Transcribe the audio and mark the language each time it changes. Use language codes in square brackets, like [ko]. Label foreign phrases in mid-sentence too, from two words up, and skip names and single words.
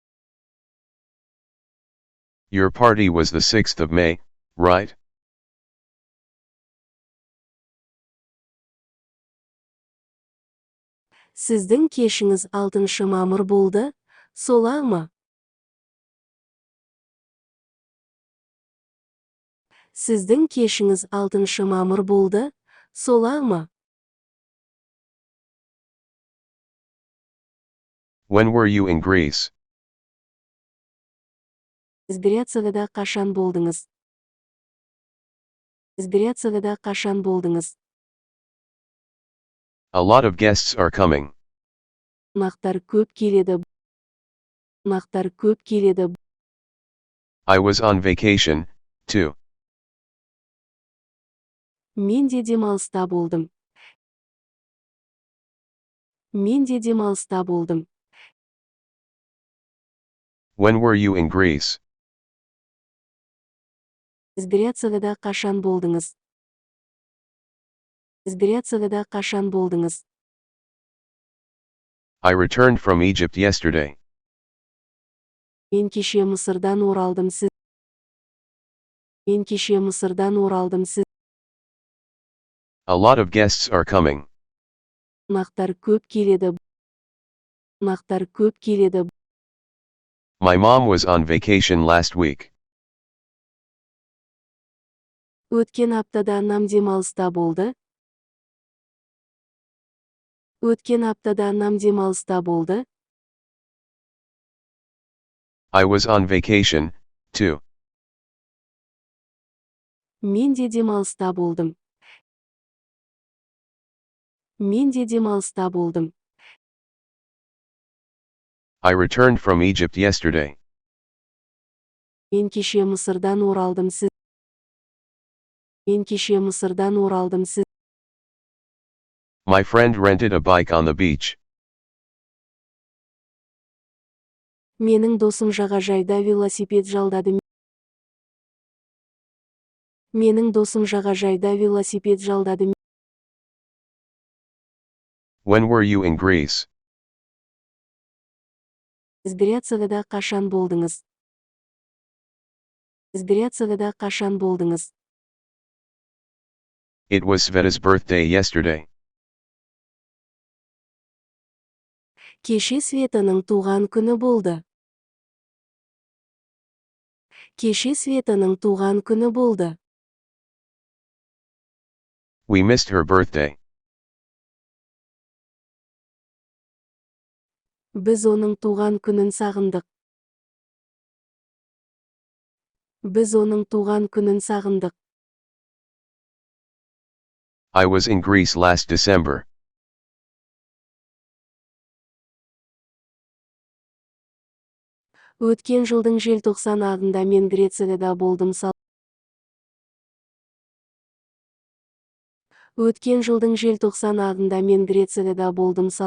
[en] Your party was the 6th of May, right? [kk] Сіздің кешіңіз 6 мамыр болды, солай ма? Сіздің кешіңіз 6 мамыр болды, солай ма? [en] When were you in Greece? [kk] Сіз Грецияда қашан болдыңыз? Сіз Грецияда қашан болдыңыз? [en] A lot of guests are coming. [kk] Қонақтар көп келеді. Қонақтар көп келеді. [en] I was on vacation, too. [kk] Мен де демалыста болдым. Мен де демалыста болдым. [en] When were you in Greece? [kk] Сіз Грецияда қашан болдыңыз? Сіз Грецияда қашан болдыңыз? [en] I returned from Egypt yesterday. [kk] Мен кеше Мысырдан оралдым. Сіз. Мен кеше Мысырдан оралдым. Сіз. [en] A lot of guests are coming. [kk] Қонақтар көп келеді. Қонақтар көп келеді. [en] My mom was on vacation last week. [kk] Өткен аптада анам демалыста болды. Өткен аптада анам демалыста болды. [en] I was on vacation, too. [kk] Мен де демалыста болдым. Мен де демалыста болдым. [en] I returned from Egypt yesterday. [kk] Мен кеше Мысырдан оралдым. Мен кеше Мысырдан оралдым. [en] My friend rented a bike on the beach. [kk] Менің досым жағажайда велосипед жалдады. Менің досым жағажайда велосипед жалдады. [en] When were you in Greece? [kk] Сіз Грецияда қашан болдыңыз? Сіз Грецияда қашан болдыңыз? [en] It was Sveta's birthday yesterday. [kk] Кеше Светаның туған күні болды. Кеше Светаның туған күні болды. [en] We missed her birthday. [kk] Біз оның туған күнін сағындық. Біз оның туған күнін сағындық. [en] I was in Greece last December. [kk] Өткен жылдың желтоқсан айында мен Грецияда болдым. Өткен жылдың желтоқсан айында мен Грецияда болдым.